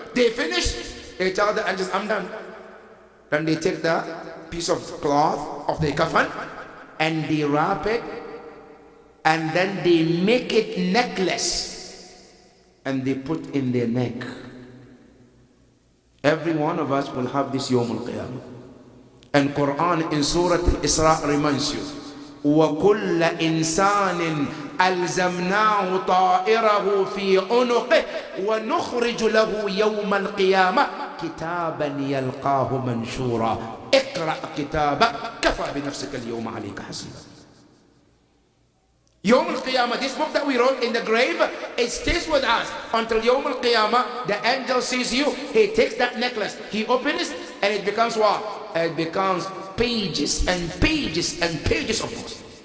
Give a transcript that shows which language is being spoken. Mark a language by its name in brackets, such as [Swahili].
[English] They finish, they tell the angels, I'm done. Then they take the piece of cloth of the kafan and they wrap it, and then they make it necklace and they put in their neck. Every one of us will have this Yawm al-Qiyamah. And Quran in Surah Al-Isra reminds you, [Arabic] وَكُلَّ إِنسَانٍ أَلْزَمْنَاهُ طَائِرَهُ فِي عُنُقِهِ وَنُخْرِجُ لَهُ يَوْمَ الْقِيَامَةِ كِتَابًا يَلْقَاهُ مَنْشُورًا اقْرَأْ كِتَابَكَ كَفَى بِنَفْسِكَ الْيَوْمَ عَلَيْكَ حَسِيبًا. [English] Yawm al-Qiyamah, this book that we wrote in the grave, it stays with us until Yawm al-Qiyamah. The angel sees you, he takes that necklace, he opens it, and it becomes what? It becomes pages and pages and pages of books.